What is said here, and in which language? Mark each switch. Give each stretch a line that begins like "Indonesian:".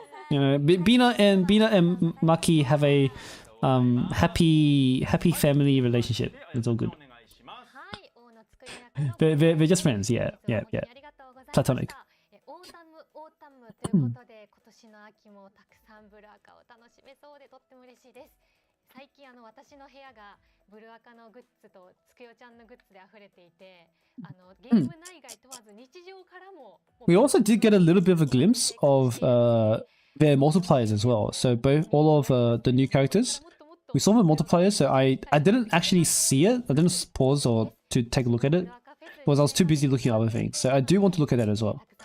English: You know, Bina and Maki have a happy family relationship. It's all good.
Japanese: お願いします。はい、大野作り中
English: They're just friends. Yeah.
Japanese: ありがとうございました
English: Platonic.
Japanese: オータムということで、今年の秋もたくさんブルアカを楽しめそうでとっても嬉しいです。最近私の部屋がブルアカのグッズとつくよちゃんのグッズで溢れていて、ゲーム内外問わず日常からも
English: We also did get a little bit of a glimpse of their multipliers as well. So all of the new characters, we saw the multipliers. So I didn't actually see it. I didn't pause or to take a look at it because I was too busy looking at other things. So I do want to look at that as well.